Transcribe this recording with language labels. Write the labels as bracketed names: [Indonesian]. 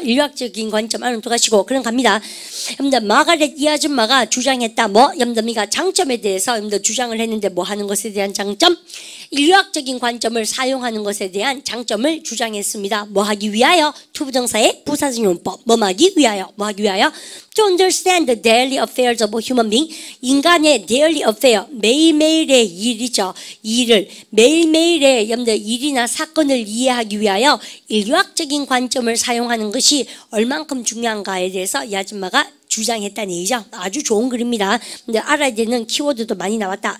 [Korean] 인류학적인 관점 안으로 들어가시고 그럼 갑니다. 여러분들 마가렛 이 아줌마가 주장했다. 뭐? 여러분들 장점에 대해서 여러분들 주장을 했는데 뭐 하는 것에 대한 장점? 인류학적인 관점을 사용하는 것에 대한 장점을 주장했습니다. 뭐 하기 위하여? 투부정사의 부사적용법. 뭐 하기 위하여? 뭐 하기 위하여? [English] To understand the daily affairs of a human being. [Korean] 인간의 [English] daily affair, [Korean] 매일매일의 일이죠. 일을 매일매일의 여러분들 일이나 사건을 이해하기 위하여 인류학적인 관점을 사용하는 것이 얼만큼 중요한가에 대해서 이 아줌마가 주장했다는 얘기죠. 아주 좋은 글입니다. 근데 알아야 되는 키워드도 많이 나왔다.